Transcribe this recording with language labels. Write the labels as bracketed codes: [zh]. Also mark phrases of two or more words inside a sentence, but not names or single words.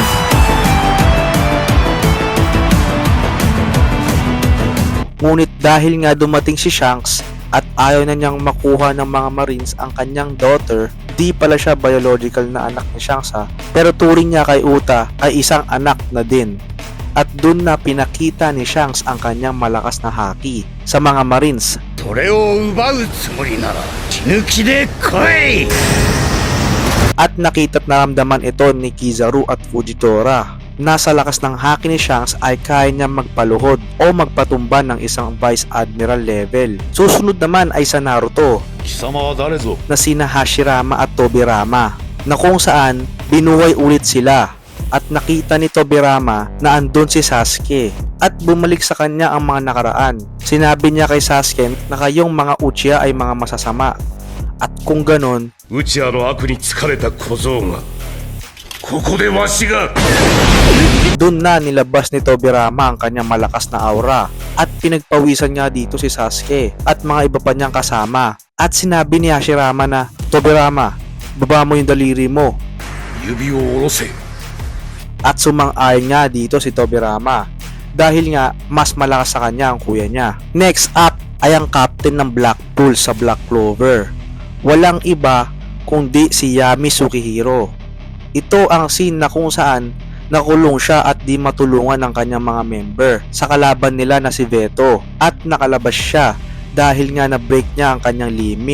[tl] Ngunit dahil nga dumating si Shanks at ayaw na niyang makuha ng mga Marines ang kanyang daughter, di pala siya biological na anak ni Shanks pero turing niya kay Uta ay isang anak na din. At dun na pinakita ni Shanks ang kanyang malakas na haki sa mga Marines. [ja] それを奪うつもりなら血抜きで来い。 [tl] At nakita't naramdaman ito ni Kizaru at Fujitora. Nasa lakas ng haki ni Shanks ay kaya niya magpaluhod o magpatumba ng isang [en] Vice Admiral level. [tl] Susunod naman ay sa Naruto [ja] 貴様は誰ぞ。 [tl] na sina Hashirama at Tobirama, na kung saan binuhay ulit sila. At nakita ni Tobirama na andun si Sasuke at bumalik sa kanya ang mga nakaraan. Sinabi niya kay Sasuke na kayong mga Uchiha ay mga masasama. At kung ganon, [ja] ウチアの悪に疲れた小僧がここでわしが [tl] dun na nilabas ni Tobirama ang kanyang malakas na aura at pinagpawisan nga dito si Sasuke at mga iba pa niyang kasama. At sinabi ni Hashirama na, Tobirama, baba mo yung daliri mo. [ja] 指を下ろせ。 [tl] At sumang-ayon nga dito si Tobirama dahil nga mas malakas sa kanya ang kuya niya. [en] Next up [tl] ay ang captain ng Blackpool sa Black Clover. Walang iba kundi si Yami Sukihiro. Ito ang scene na kung saan nakulong siya at di matulungan ng kanyang mga member sa kalaban nila na si Veto, at nakalabas siya dahil nga na-break niya ang kanyang limit.